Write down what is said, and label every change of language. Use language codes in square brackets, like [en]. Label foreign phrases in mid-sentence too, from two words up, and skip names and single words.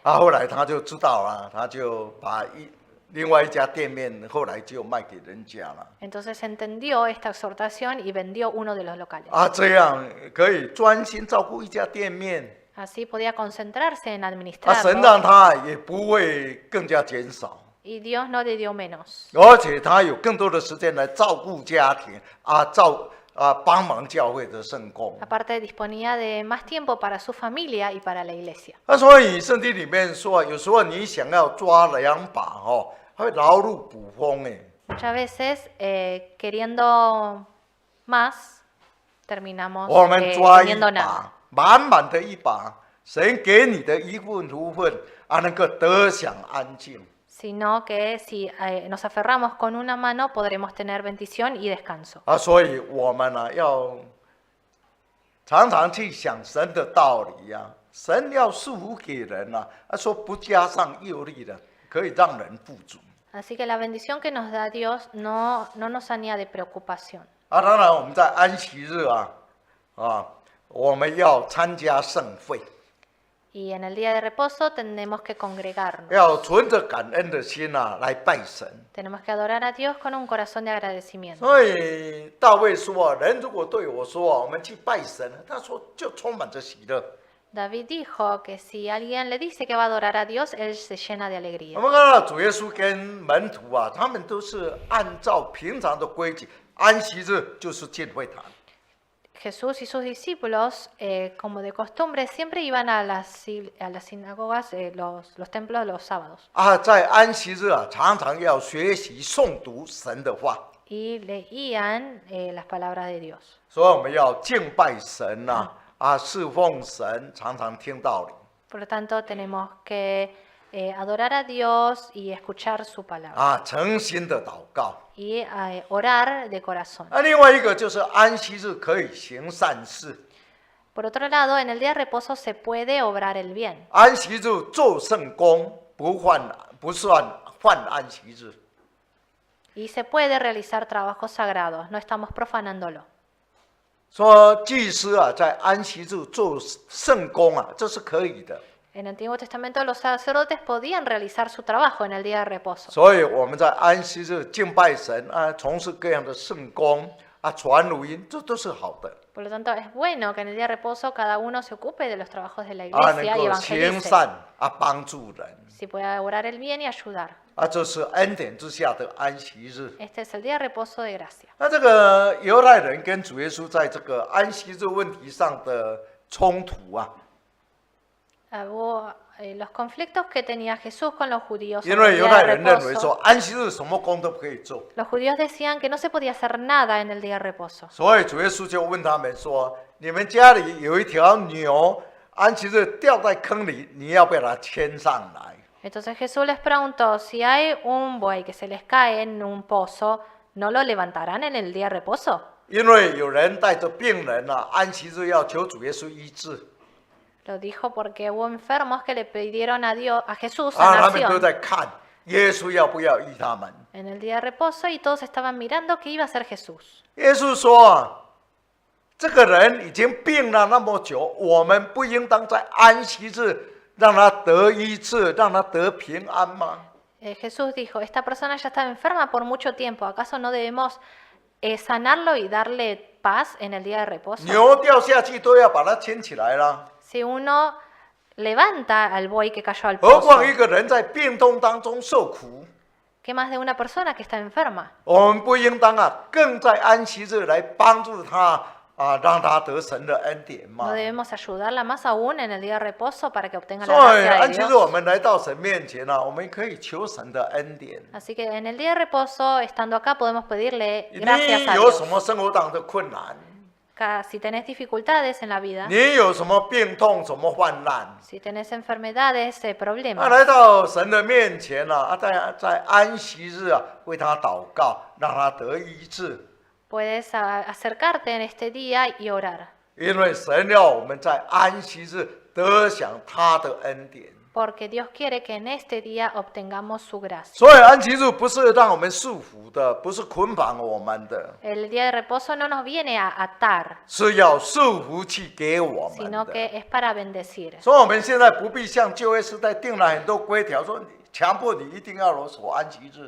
[zh] 后来他就知道了，他就把另外一家店面后来就卖给人家了。 [es] Entonces entendió esta exhortación y vendió uno de los locales. [zh] 这样可以专心照顾一家店面， [es] Así podía concentrarse en [zh] 神 [es] administrarlo [zh] 让他也不会更加减少， [es] y Dios no le dio menos. [zh] 而且他有更多的时间来照顾家庭帮忙教会的圣工。 [es] Aparte disponía de más tiempo para su familia y para la iglesia. [zh] 所以圣经里面说，有时候你想要抓2把会劳碌捕风哎。 [es] Muchas veces queriendo más, terminamos [zh] 我们抓一 [es] teniendo nada. [zh] 把，满满的一把，神给你的一份福分能够得享安静。 [es] Sino que si nos aferramos con una mano podremos tener bendición y descanso. [zh] 所以我们要常常去想神的道理呀。神要赐福给人说不加上诱力的，可以让人富足。 [es] Así que la bendición que nos da Dios no nos añade preocupación. [zh] 当然我们在安息日我们要参加盛会， [es] Y en el día de reposo tenemos que congregarnos. [zh] 要存着感恩的心来拜神。 [es] Tenemos que adorar a Dios con un corazón de agradecimiento. [zh] 所以大卫说人如果对我说我们去拜神，他说就充满着喜乐。 [es] David dijo que si alguien le dice que va a adorar a Dios, él se llena de [zh] 我 [es] alegría. [zh] 们看到主耶稣跟门徒他们都是按照平常的规矩，安息日就是进会堂。 [es] Jesús y sus discípulos, como de costumbre, siempre iban a las sinagogas, los templos los sábados. [zh] 在安息日常常要学习诵读神的话， [es] Y leían las palabras de Dios. [zh] 所以我们要敬拜神侍奉神，常常听道理。 [es] Por lo tanto, tenemos que adorar a Dios y escuchar su palabra. [zh] 诚心的祷告。 [es] Y orar de corazón. [zh] 另外一个就是安息日可以行善事， [es] Por otro lado, en el día de reposo se puede obrar el bien. [zh] 安息日做圣工不算犯安息日。 [es] Y se puede realizar trabajos sagrados, no estamos profanándolo. [zh] 说祭司在安息日做圣工这是可以的。 [es] En el Antiguo Testamento los sacerdotes podían realizar su trabajo en el día de reposo. [zh] 所以我们在安息日敬拜神从事各样的圣工传福音，这都是好的。 [es] Por lo tanto, es bueno que en el día de reposo cada uno se ocupe de los trabajos de la [zh] 能 [es] iglesia y [zh] 够行 [es] evangelice. [zh] 善帮助人 [es] Si puede orar el bien y ayudar. [zh] 这是恩典之下的安息日。 [es] Este es el día de reposo de gracia. [zh] 这个犹太人跟主耶稣在这个安息日问题上的冲突 [es] Hubo los conflictos que tenía Jesús con los judíos. [zh] 因 [es] en [zh] 为 [es] el [zh] 犹 [es] día [zh] 太 [es] de [zh] 人认为 [es] reposo. [zh] 说安息日什么工都不可以做， [es] Los judíos decían que no se podía hacer nada en el día de reposo. [zh] 所以主耶稣就问他们说：“你们家里有一条牛，安息日掉在坑里，你要不要把它牵上来？” [es] Entonces Jesús les preguntó, si hay un buey que se les cae en un pozo, ¿no lo levantarán en el día de reposo? [zh] 因为有人带着病人啊，安息日要求主耶稣医治， [es] Lo dijo porque hubo enfermos que le pidieron a Dios, a Jesús [zh] 他们都 [es] sanación [zh] 在看耶稣要不要医他们。 [es] en el día de reposo y todos estaban mirando qué iba a hacer Jesús. [zh] 耶稣说啊，这个人已经病了那么久，我们不应当在安息日让他得医治，让他得平安吗？ [es] Jesús dijo, esta persona ya está enferma por mucho tiempo, ¿acaso no debemos sanarlo y darle paz en el día de reposo? [zh] 牛掉下去都要把它牵起来啦， [es] Si uno levanta al buey que cayó al [zh] 何 [es] pozo, [zh] 况一个人在病痛当中受苦， [es] ¿qué más de una persona que está enferma? [zh] 我们不应当啊，更在安息日来帮助他啊，让他得神的恩典 [es] ¿No [zh] 吗？ [es] debemos ayudarla más aún en el día de reposo para que obtenga [zh] 所 [es] la [zh] 以 [es] gracia [zh] 安 [es] de [zh] 息日 [es] Dios? [zh] 我们来到神面前啊，我们可以求神的恩典。 [es] Así que en el día de reposo, estando acá, podemos pedirle [zh] 你 [es] gracias a [zh] 有什 [es] Dios. [zh] 么生活当中的困难？ [es] Si tenés dificultades en la vida, [zh] 你有什么病痛、什么患难？ [es] si tenés enfermedades, 啊， problemas, [zh] 来到神的面前啊，在安息日啊，为他祷告，让他得医治。 [es] puedes acercarte en este día y orar. [zh] 因为神要我们在安息日得享他的恩典。 [es] Porque Dios quiere que en este día obtengamos su gracia. [zh] 所以安息日不是让我们束缚的，不是捆绑我们的， [es] El día de reposo no nos viene a atar, [zh] 是要束福气给我们 [es] sino [zh] 的。 [es] que es para bendecir. [zh] 所以我们现在不必像旧约时代定了很多规条，说强迫你一定要守安息日，